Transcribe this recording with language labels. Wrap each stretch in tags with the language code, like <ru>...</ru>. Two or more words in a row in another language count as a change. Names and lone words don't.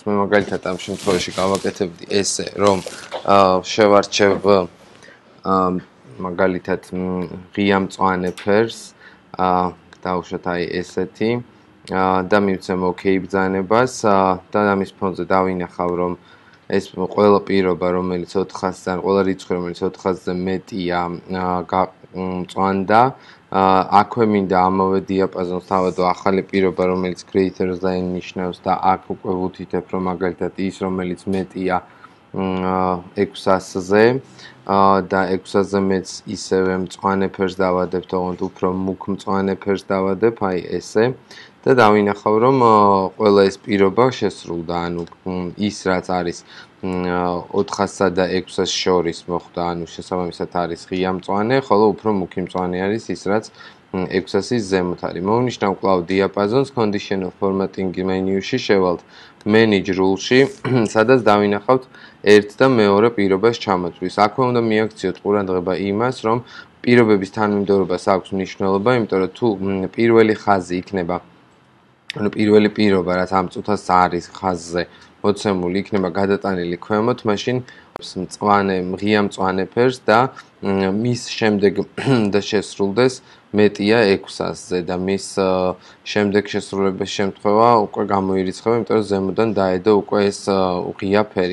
<ka>მე მაგალითად ამ შემთხვევაში გავაკეთებდი ესე, რომ შევარჩევ მაგალითად ღია მწვანე ფერს, დავუშვათ აი ესეთი და მივცემ OK ბრძანებას და ამის ფონზე დავინახავ, რომ ეს ყველა პირობა, რომელიც 400-დან, ყველა რიცხვი, რომელიც 400-ზე მეტია, მწვანდა. აქვე მინდა ამავე დიაპაზონს თავადო ახალი პირობა, რომელიც</ka> <en>greater than</en> <ka>ნიშნავს და აქ უკვე ვუთითებ, რომ მაგალითად ის, რომელიც მეტია 600-ზე და 600-ზე მეც ისევე მწვანე ფერს დავადებ, თუმცა უფრო მუქ მწვანე ფერს დავადებ, აი ესე და დავინახავ, რომ ყველა ეს პირობა შესრულდა, ანუ ის რაც არის 400-სა და 600-ს შორის მოხდა, ანუ შესაბამისად არის ღია მწვანე, ხოლო უფრო მუქი მწვანე არის ის, რაც 600-ის ზემოთ არის. მოვნიშნავ კვლავ დიაპაზონს</ka> <en>conditional formatting menu-</en> <ka>ში, შევალთ</ka> <en>manage rule-</en> <ka>ში, სადაც დავინახავთ ერთ და მეორე პირობას ჩამოთვლის. აქვე უნდა მიაქციოთ ყურადღება იმას, რომ პირობების თანმიმდევრობას აქვს მნიშვნელობა, იმიტომ რომ თუ პირველი ხაზი იქნება, ანუ პირველი პირობა, რაც ამ წუთას არის ხაზზე მოცემული, იქნება გადატანილი ქვემოთ, მაშინ ღია მწვანე ფერს და მის შემდეგ და შესრულდეს მეტია 600-ზე და მის შემდეგ შესრულების შემთხვევა უკვე გამოირიცხება, იმიტომ რომ ზემოდან დაედო უკვე ეს ღია ფერი.</ka>